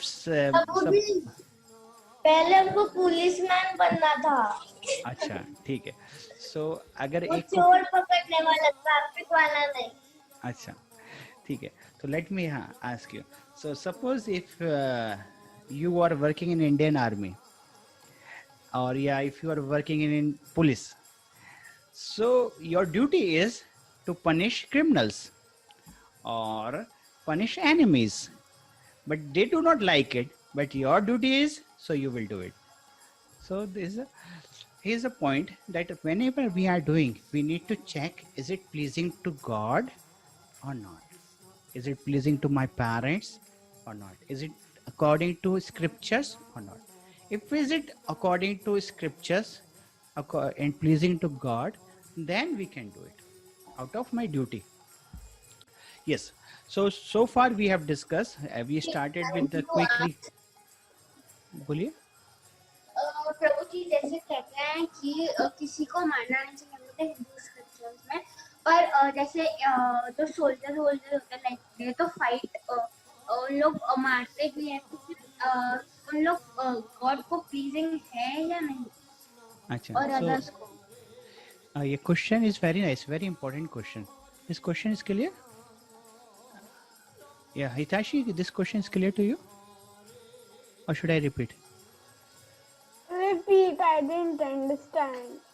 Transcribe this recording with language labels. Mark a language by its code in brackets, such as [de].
[hi] प्रभुजी, पहले हमको पुलिसमैन बनना था, अच्छा ठीक है. So अगर वो एक को चोर पकड़ने वाला, ट्रैफिक वाला नहीं. अच्छा ठीक है, [en] so let me ask you. So suppose if you are working in Indian Army, or yeah, if you are working in police, so your duty is to punish criminals or punish enemies, but they do not like it, but your duty is, so you will do it. So here's a point, that whenever we are doing, we need to check, is it pleasing to God or not? Is it pleasing to my parents or not? Is it according to scriptures or not? If is it according to scriptures and pleasing to God, then we can do it out of my duty. Yes. So far we have discussed. We started with the quick. [hi] बोलिए. प्रभु जी जैसे कहते हैं कि किसी को मारना नहीं चाहिए बोलते हैं हिंदू स्क्रिप्चर्स में, पर जैसे जो सोल्जर होते हैं [en] like they to fight, [hi] उन लोग मारते भी हैं, तो फिर उन लोग गॉड को प्लीजिंग है या नहीं? अच्छा. और अदर्स को [en] ये question is very nice, very important question. This question is clear? Yeah, Hitashi, this question is clear to you? Or should I repeat? Repeat, I didn't understand.